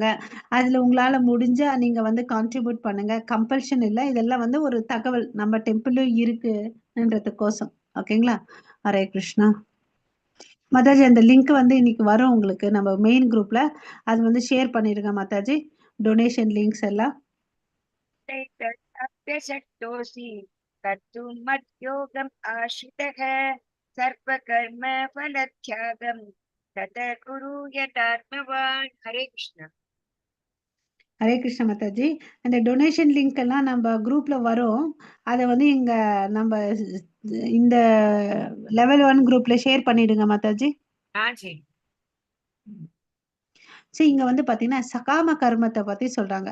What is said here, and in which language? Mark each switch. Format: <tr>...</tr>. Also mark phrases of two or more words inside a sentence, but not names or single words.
<ta>அதுல உங்களால முடிஞ்சா நீங்க வந்து கான்ட்ரிபியூட் பண்ணுங்க. கம்பல்ஷன் இல்லை. இதெல்லாம் வந்து ஒரு தகவல் நம்ம டெம்பிளும் இருக்குன்றதுக்கோசம். ஓகேங்களா? ஹரே கிருஷ்ணா. மாதாஜி அந்த லிங்க் வந்து இன்னைக்கு வரும் உங்களுக்கு நம்ம</ta> <en>main group-la.</en> <ta>அது வந்து ஷேர் பண்ணிருங்க மாதாஜி.</ta> <en>donation links</en> <ta>எல்லாம்.</ta> <sa>अप्यशक्तोऽसि कर्तुं मद्योगम् आश्रितः सर्वकर्म फलत्यागं ततः कुरु यथात्मवान्. हरे कृष्ण.</sa> <ta>ஹரே கிருஷ்ண மாதாஜி. அந்த</ta> <en>donation link</en> <ta>எல்லாம் நம்ம குரூப்ல வரும். அதை வந்து இங்க நம்ம இந்த</ta> <en>level 1 group-la</en> <ta>ஷேர் பண்ணிடுங்க மாதாஜி. சரி, இங்க வந்து பாத்தீங்கன்னா சகாம கர்மத்தை பத்தி சொல்றாங்க.</ta>